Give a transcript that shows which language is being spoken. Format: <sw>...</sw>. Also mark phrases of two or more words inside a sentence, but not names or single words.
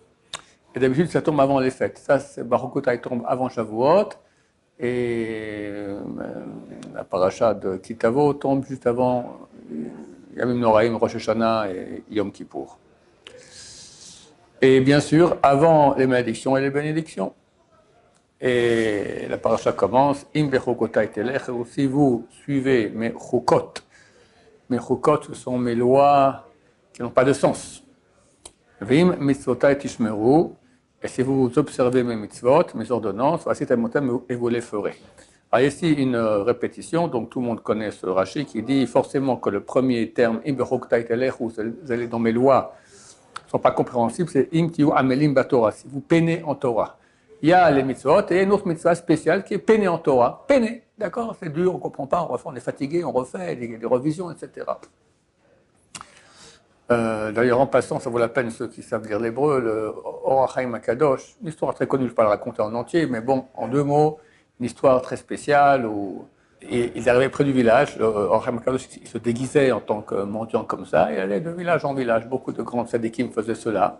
<fr>Et d'habitude, ça tombe avant les fêtes. Ça, Bechukotai tombe avant Shavuot, et la parasha de Kitavo tombe juste avant</fr> <he>ימים נוראים,</he> <fr>Rosh Hashanah et Yom Kippour. Et bien sûr, avant les malédictions et les bénédictions. Et la parasha commence,</fr> <he>אם בחוקותי תלכו,</he> <fr>si vous suivez mes chukot. Mes chukot, ce sont mes lois qui n'ont pas de sens.</fr> <he>ואת מצוותי תשמרו,</he> <fr>et si vous observez mes mitzvot, mes ordonnances, et vous les ferez. Alors ici, une répétition, donc tout le monde connaît ce Rashi qui dit forcément que le premier terme,</fr> <he>אם בחוקותי תלכו,</he> <fr>où vous allez dans mes lois, ne sont pas compréhensibles, c'est</fr> <he>אם תהיו עמלים בתורה,</he> <fr>si vous peinez en Torah. Il y a les mitzvot et une autre mitzvah spéciale qui est peiné en Torah. Peiné, d'accord, c'est dur, on ne comprend pas, on refait, on est fatigué, on refait des revisions, etc. D'ailleurs, en passant, ça vaut la peine, ceux qui savent lire l'hébreu, le Or HaChaim HaKadosh, une histoire très connue, je ne vais pas la raconter en entier, mais bon, en 2 mots, une histoire très spéciale où ils arrivaient près du village, le Or HaChaim HaKadosh, il se déguisait en tant que mendiant comme ça, il allait de village en village, beaucoup de grands tzadikim faisaient cela.</fr>